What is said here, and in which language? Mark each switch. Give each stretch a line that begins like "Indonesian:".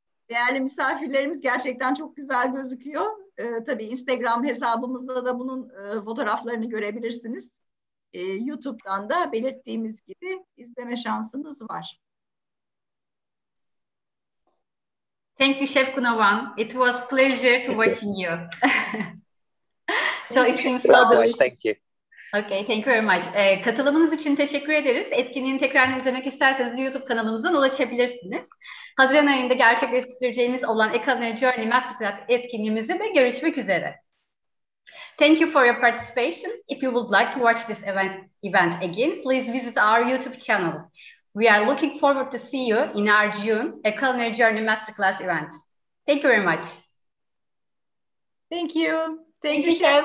Turkish: Değerli misafirlerimiz, gerçekten çok güzel gözüküyor. Tabii Instagram hesabımızda da bunun fotoğraflarını görebilirsiniz. YouTube'dan da belirttiğimiz gibi izleme şansınız var.
English: Thank you, Chef Gunawan. It was pleasure to watching you. So it seems so delicious. Thank you. Okay, thank you very much.
Turkish: Katılımınız için teşekkür ederiz. Etkinliğini tekrar izlemek isterseniz YouTube kanalımızdan ulaşabilirsiniz. Haziran ayında gerçekleştireceğimiz olan Culinary Journey Masterclass etkinliğimizde de görüşmek üzere.
English: Thank you for your participation. If you would like to watch this event again, please visit our YouTube channel. We are looking forward to see you in our June Culinary Journey Masterclass event. Thank you very much. Thank you. Thank you, Chef.